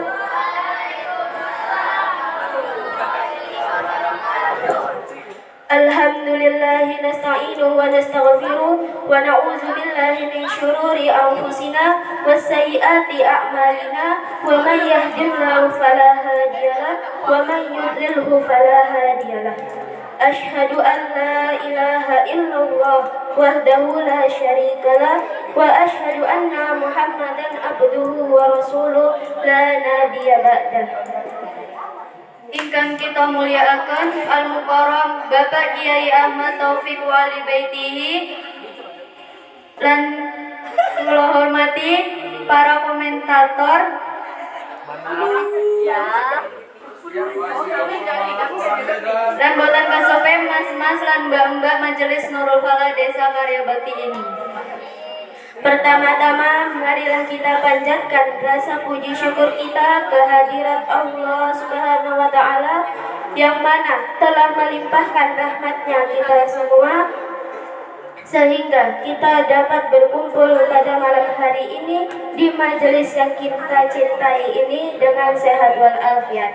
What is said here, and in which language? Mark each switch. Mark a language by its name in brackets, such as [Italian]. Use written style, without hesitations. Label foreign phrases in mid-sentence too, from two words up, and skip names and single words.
[Arabic] الحمد لله نستعينه ونستغفره ونعوذ بالله من شرور أنفسنا وسيئات أعمالنا من يهده الله فلا هادي له ومن يضلله فلا هادي له. أشهد أن لا إله إلا الله وحده لا شريك له وأشهد أن محمدا عبده ورسوله لا نبي بعده. [Javanese] ingkang kita muliakan Al-Mukarram Bapak Kiai Ahmad Taufik [Arabic] ولي بيته [Javanese] lan kula hormati para komentator dan boten kasope mas-mas lan mbak-mbak Majelis Nurul Falah Desa Karya Bakti ini. [Indonesian] Pertama-tama, marilah kita panjatkan rasa puji syukur kita kehadirat Allah [Arabic] سبحانه وتعالى [Indonesian] yang mana telah melimpahkan rahmatnya kita semua sehingga kita dapat berkumpul pada malam hari ini di majelis yang kita cintai ini dengan sehat walafiat.